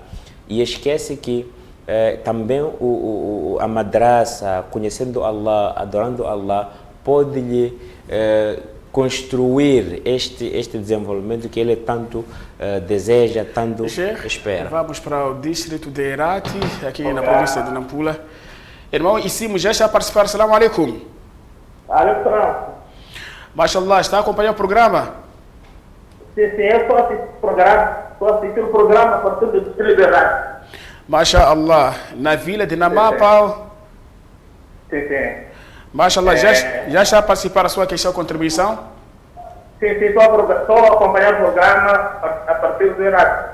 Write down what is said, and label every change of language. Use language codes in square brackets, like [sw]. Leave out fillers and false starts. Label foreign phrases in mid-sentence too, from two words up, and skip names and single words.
[pt] E esquece que também a madraça, conhecendo Allah, adorando Allah, pode lhe construir este desenvolvimento que ele tanto deseja, tanto espera. Vamos para o distrito de Herati, aqui na província de Nampula. Irmão Isimu, já está a participar. [ar] السلام عليكم. [pt] Alaikum. Mashallah, está a acompanhar o programa? Sim, eu estou assistindo o programa a partir do distrito de Herati. Mashallah, na vila de Namapa. Sim. Mashallah, já está a participar da sua questão, contribuição? Sim, estou a acompanhar o programa a partir do Iraque.